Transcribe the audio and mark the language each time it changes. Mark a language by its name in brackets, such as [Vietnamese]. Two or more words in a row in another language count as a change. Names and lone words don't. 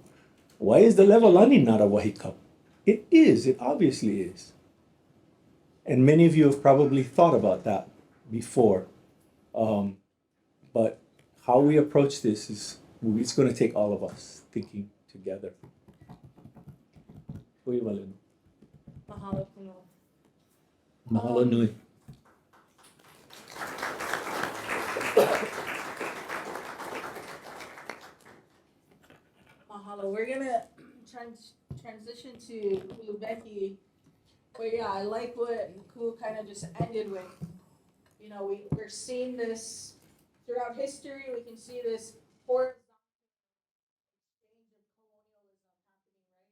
[English] Why is the Levelani not a [Hawaiian] Wahi Kapu? [English] It is, it obviously is. And many of you have probably thought about that before. But how we approach this it's going to take all of us thinking together. [Hawaiian] Mahalo kuno. Mahalo nui. Mahalo. [English] We're gonna transition to Bldg. But yeah, I like what Ku kind of just ended with. You know, we're seeing this throughout history. We can see this horizontal exchange of colonialism happening, right?